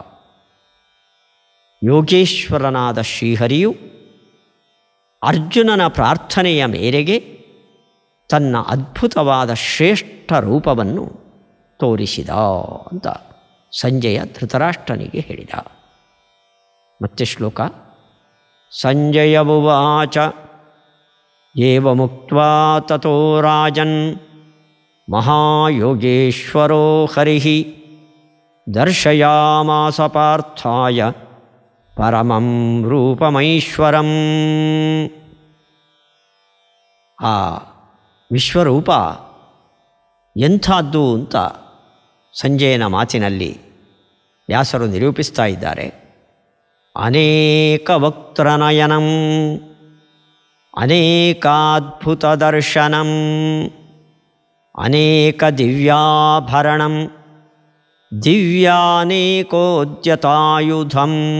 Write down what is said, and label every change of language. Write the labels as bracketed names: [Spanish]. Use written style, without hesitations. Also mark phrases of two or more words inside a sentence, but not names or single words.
[Kannada] ಯೋಗೇಶ್ವರನಾದ ಶ್ರೀಹರಿಯು ಅರ್ಜುನನ ಪ್ರಾರ್ಥನೆಯ ಮೇರೆಗೆ ತನ್ನ ಅದ್ಭುತವಾದ ಶ್ರೇಷ್ಠ ರೂಪವನ್ನು ತೋರಿಸಿದ ಅಂತ ಸಂಜಯ ಧೃತರಾಷ್ಟ್ರನಿಗೆ ಹೇಳಿದ. ಮತ್ತೆ ಶ್ಲೋಕ. [Sanskrit] ಸಂಜಯ ಉವಾಚ ಏವಮುಕ್ತ್ವಾ ತತೋ ರಾಜನ್ ಮಹಾಯೋಗೇಶ್ವರೋ ಹರಿಃ ದರ್ಶಯಾಮಾಸ ಪಾರ್ಥಾಯ ಪರಮಂ ರೂಪಮೈಶ್ವರಂ. [Kannada] ಆ ವಿಶ್ವರೂಪ ಎಂಥದ್ದು ಅಂತ ಸಂಜಯನ ಮಾತಿನಲ್ಲಿ ವ್ಯಾಸರು ನಿರೂಪಿಸ್ತಾ ಇದ್ದಾರೆ. [Sanskrit] ಅನೇಕ ವಕ್ತ್ರನಯನಂ ಅನೇಕಾದ್ಭುತ ದರ್ಶನಂ ಅನೇಕ ದಿವ್ಯಾಭರಣಂ ದಿವ್ಯಾನೇಕೋದ್ಯತಾಯುಧಂ.